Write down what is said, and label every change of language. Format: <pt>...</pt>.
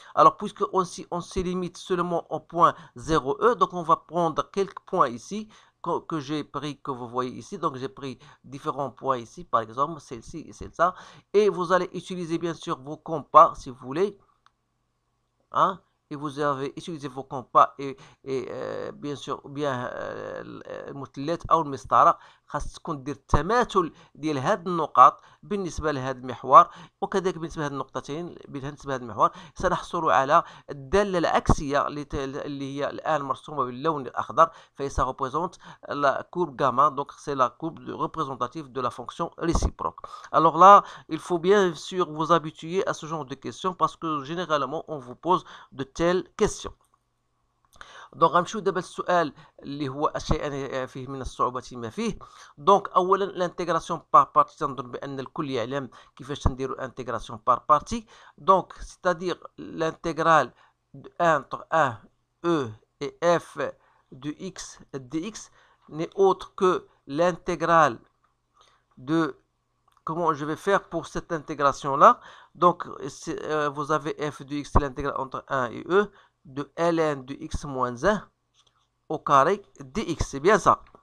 <fr>Alors, puisque on se limite seulement au point 0e, donc on va prendre quelques points ici que j'ai pris, que vous voyez ici. Donc, j'ai pris différents points ici, par exemple, celle-ci et celle-là. Et vous allez utiliser, bien sûr, vos compas, si vous voulez. Hein?</fr> <ar>Et vous avez utilisé vos compas bien sûr bien المثلث او المسطره خاصكم دير التماثل ديال هاد النقاط بالنسبه لهذا المحور، وكذلك بالنسبه لهاد النقطتين بالنسبه لهذا المحور سنحصل على الداله العكسيه اللي هي الان مرسومه باللون الاخضر، فهي ça représente la courbe gamma.</ar> <fr>Donc c'est la courbe représentative de la fonction réciproque. Alors là, il faut bien sûr vous habituer à ce genre de questions parce que généralement on vous pose de telles questions.</fr> <ar>دونك غنمشيو دابا للسؤال اللي هو شيئا فيه من الصعوبة ما فيه. دونك اولا الانتيغراسيون بار بارتي، تنظن بان الكل يعلم كيفاش تنديروا الانتيغراسيون بار بارتي.</ar> <fr>دونك سيتادير l'intégral de entre 1 e et f de x dx n'est autre que l'intégrale de... Comment je vais faire pour cette intégration là? Donc vous avez f de x, l'intégrale entre 1 et e de ln de x moins 1 au carré dx, c'est bien ça.</fr>